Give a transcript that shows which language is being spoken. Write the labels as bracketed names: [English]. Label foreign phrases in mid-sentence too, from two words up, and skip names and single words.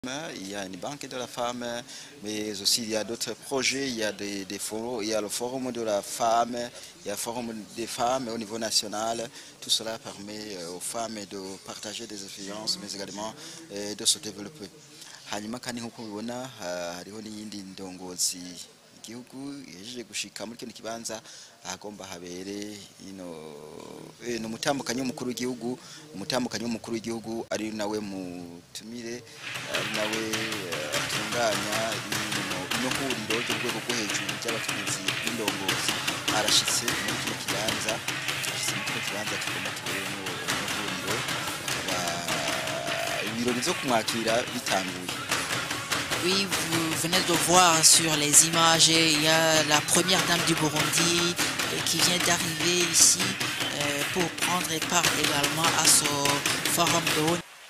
[French] Il y a une banque de la femme, mais aussi il y a d'autres projets, il y a des forums, il y a le forum de la femme, il y a le forum des femmes au niveau national. Tout cela permet aux femmes de partager des expériences, mais également de se développer. [Rundi] Hanyuma kandi nkuko mubibona hariho n'iyindi ndongozi igihugu yejeje gushika muri kino kibanza ahagomba habere no mutambukanyi w'umukuru w'igihugu ari nawe mutumire ari nawe atunganya ino huriro ry'urwego rwo hejuru ry'abakenyezi b'indongozi arashitse muri kino kibanza kigomba kuberamo huriro ibirori byo kumwakira bitanguye. [French] Oui, vous venez de voir sur les images, il y a la première dame du Burundi qui vient d'arriver ici pour prendre part également à ce forum de haut.